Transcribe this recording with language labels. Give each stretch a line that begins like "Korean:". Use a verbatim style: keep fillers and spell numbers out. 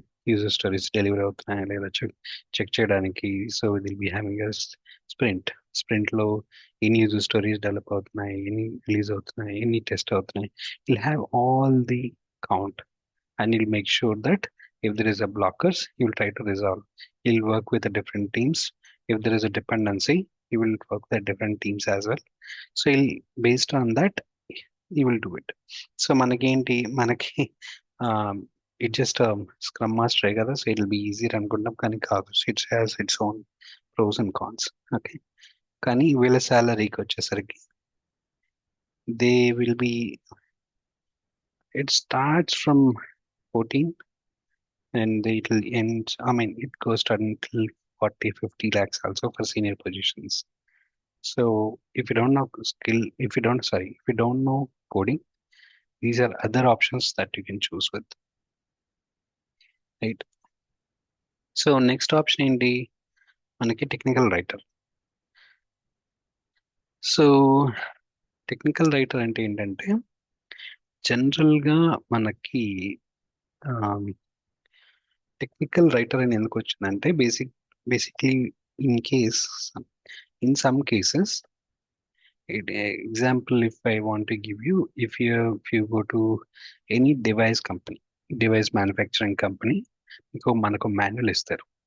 Telugu: User stories delivery అవుతున్నాయా లేదా check check చేయడానికి,
English: So will be having a sprint.
Telugu: స్ప్రింట్లో ఎన్ని యూజర్ స్టోరీస్ డెవలప్ అవుతున్నాయి, ఎన్ని రిలీజ్ అవుతున్నాయి, ఎన్ని టెస్ట్ అవుతున్నాయి,
English: Will have all the count and he'll make sure that if there is a blockers, he'll try to resolve. He'll work with the different teams. If there is a dependency, You will work with different teams as well. So he'll based on that you will do it.
Telugu: So మనకేంటి, మనకి it just scrum మాస్టరే కదా, so it be easy అనుకుంటాం, కానీ కాదు.
English: It's has its own pros and cons. Okay,
Telugu: కానీ వీళ్ళ శాలరీకి వచ్చేసరికి
English: They will be, it starts from fourteen and they- it will end, I mean, it goes to until forty, fifty lakhs also for senior positions. So if you don't know skill, if you don't, sorry, if you don't know coding, these are other options that you can choose with, right? So next option
Telugu: ఏంటి మనకి,
English: Technical writer.
Telugu: So technical writer అంటే ఏంటంటే general గా మనకి technical writer అని ఎందుకు వచ్చిందంటే basic basically in case, in some cases,
English: it- example, if I want to give you, if you if you go to any device company, device manufacturing company,
Telugu: మీకు మనకు manual ఇస్తారు.